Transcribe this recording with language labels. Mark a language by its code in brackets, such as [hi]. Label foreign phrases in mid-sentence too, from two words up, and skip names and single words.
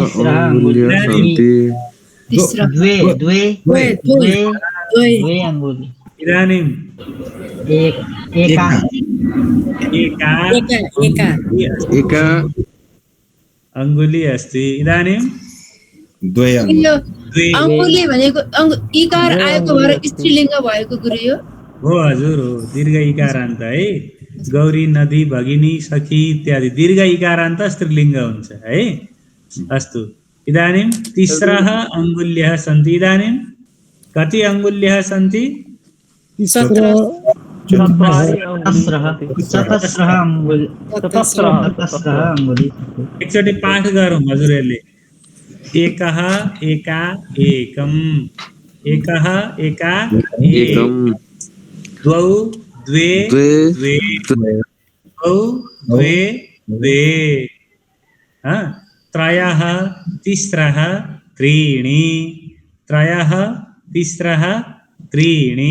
[sa] इदानीं एका अङ्गुली अस्ति। इदानीं द्वे [ne] अङ्गुली भनेको इकार आएको भएर स्त्रीलिङ्ग भएको गुरु यो हो। हजुर हो, दीर्घ इकारान्त है। गौरी, नदी, भगिनी, सखी इत्यादि दीर्घ इकारान्त स्त्रीलिङ्ग हुन्छ है। [sa] अस्तु, इदानीं तिस्रः अङ्गुल्यः सन्ति। इदानीं कति अङ्गुल्यः सन्ति? [ne] एकचोटि पाठ गरौँ हजुरहरूले। [sa] एकः एका एकम्, एकः एका एकम्, द्वौ द्वे द्वे, द्वौ द्वे द्वे, त्रयः तिस्रः त्रीणि, त्रयः तिस्रः त्रीणि।